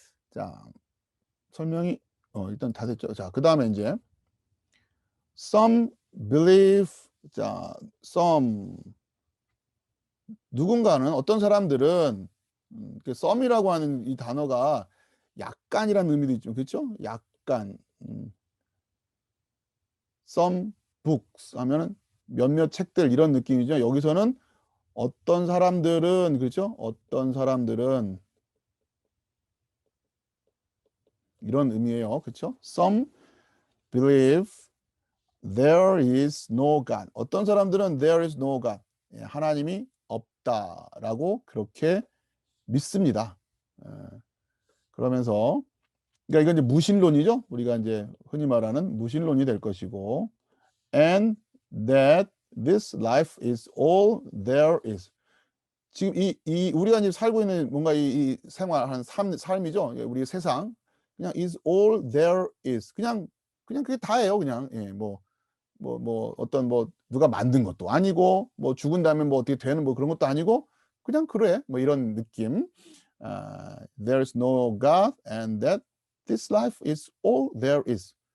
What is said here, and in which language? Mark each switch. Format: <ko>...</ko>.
<ko>자, 설명이 일단 다 됐죠. 자, 그 다음에 이제</ko> <en>some believe,</en> <ko>자, some, 누군가는, 어떤 사람들은, some이라고 하는 이 단어가 약간이라는 의미도 있죠. 그렇죠? 약간.</ko> <en>some books</en> <ko>하면은 몇몇 책들, 이런 느낌이죠. 여기서는 어떤 사람들은, 그렇죠? 어떤 사람들은, 이런 의미예요. 그렇죠?</ko> <en>some believe there is no God.</en> <ko>어떤 사람들은</ko> <en>there is no God.</en> <ko>하나님이 없다라고 그렇게 믿습니다. 그러면서, 그러니까 이건 이제 무신론이죠. 우리가 이제 흔히 말하는 무신론이 될 것이고,</ko> <en>and that this life is all there is.</en> <ko>지금 우리가 이제 살고 있는 뭔가 이 생활하는 삶이죠. 우리 세상, 그냥</ko> <en>is all there is.</en> <ko>그냥 그게 다예요. 그냥. 예, 어떤 누가 만든 것도 아니고, 죽은 다음에 어떻게 되는 그런 것도 아니고, 그냥 그래. 이런 느낌.</ko> <en>There is no God and that this life is all there is.</en>